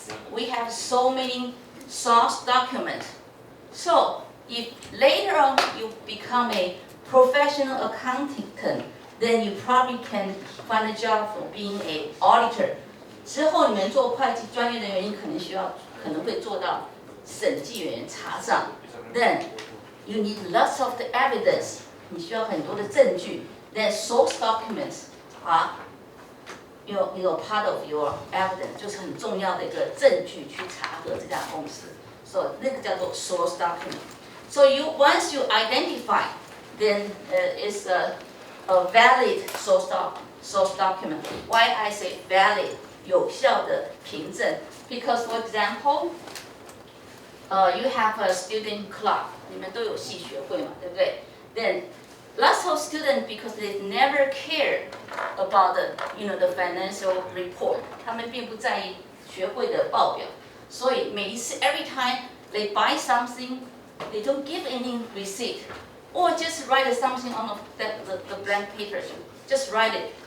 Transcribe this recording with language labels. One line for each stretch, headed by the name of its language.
English: We have so many source documents. So if later on you become a professional accountant, then you probably can find a job for being an auditor.
Chinese: 之后你们做会计专业人员，你可能会做到审计人员查账。
English: Then you need lots of the evidence.
Chinese: 你需要很多的证据。
English: Then source documents are part of your evidence，
Chinese: 就是很重要的一个证据去查核这家公司。
English: So
Chinese: 那个叫做
English: source document. So once you identify, then it's a valid source document. Why I say valid?
Chinese: 有效的凭证。
English: Because for example, you have a student club.
Chinese: 你们都有系学会嘛，对不对？
English: Then lots of students, because they never care about the financial report.
Chinese: 他们并不在意学会的报表，所以每一次
English: every time they buy something, they don't give any receipt, or just write something on the blank paper. Just write it.